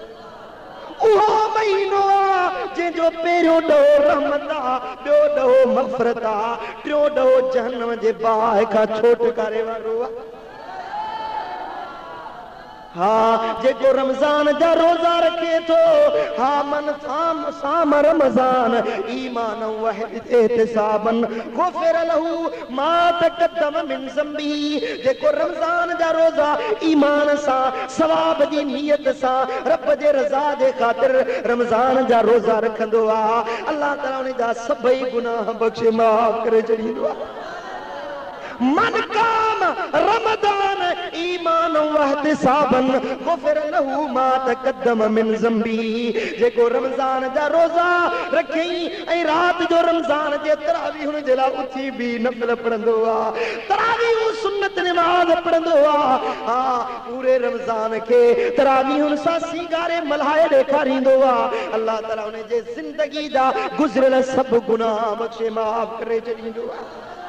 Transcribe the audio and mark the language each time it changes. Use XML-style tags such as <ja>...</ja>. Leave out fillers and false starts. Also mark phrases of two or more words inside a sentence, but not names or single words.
<sd>उहो महीनो आहे जंहिंजो पहिरियों ॾोहो रहमत आहे, ॿियो ॾोहो मग़फ़िरत आहे, टियों ॾोहो जहन्नम जे बाहि खां छोटकारे वारो आहे। हा जेको रमज़ान जा रोज़ा रखे थो, हा</sd> <ar>من صام رمضان إيمانا واحتسابا غفر له ما تقدم من ذنبه,</ar> <sd>जेको रमज़ान जा रोज़ा ईमान सां सवाब जी नियत सां रब जे रज़ा जे ख़ातिर रमज़ान जा रोज़ा रखंदो आहे, अल्लाह ताला उन जा सभई गुनाह बख़्शे माफ़ करे छॾींदो आहे।</sd> <ar>من قام رمضان إيمانا واحتسابا غفر له ما تقدم من ذنبه,</ar> <sd>जेको रमज़ान जा रोज़ा रखई ऐं राति जो रमज़ान जे तरावीह जे लाइ उथी बि नफ़िल पढ़ंदो आहे, तरावीह सुन्नत नमाज़ पढ़ंदो आहे, हा पूरे रमज़ान खे तरावीह सां सीगारे मल्हाए ॾेखारींदो आहे, अल्लाह ताला उन जे ज़िंदगी जा गुज़िरियल सभु गुनाह बख़्शे माफ़ करे छॾींदो आहे।</sd>